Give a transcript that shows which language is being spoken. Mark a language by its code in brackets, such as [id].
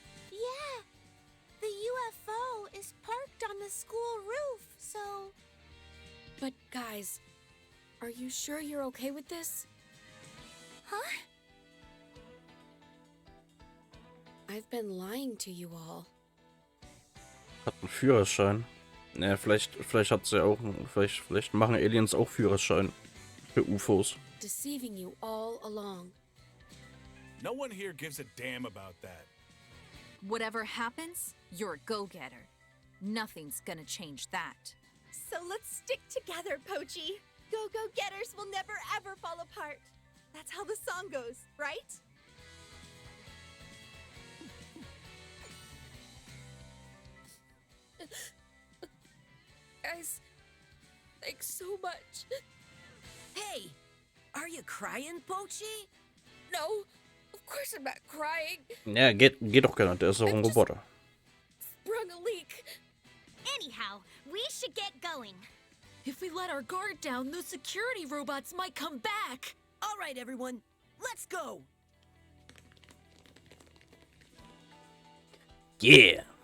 [en] Yeah, the UFO is parked on the school roof, so... But guys, are you sure you're okay with this? Huh? I've been lying to you all. [de] Hat einen Führerschein. Naja, vielleicht hat sie auch vielleicht machen Aliens auch Führerschein für UFOs. [en] Deceiving you all along. No one here gives a damn about that. Whatever happens, you're a go-getter. Nothing's gonna change that. So let's stick together, Pochi. Go-go-getters will never ever fall apart. That's how the song goes, right? Guys, thanks so much. Hey, are you crying, Pochi? No, of course I'm not crying. [de] Ja, geht doch gar nicht. Der ist doch ein Roboter. [en] Sprung a leak. Anyhow, we should get going. If we let our guard down, those security robots might come back. All right, everyone, let's go. Yeah!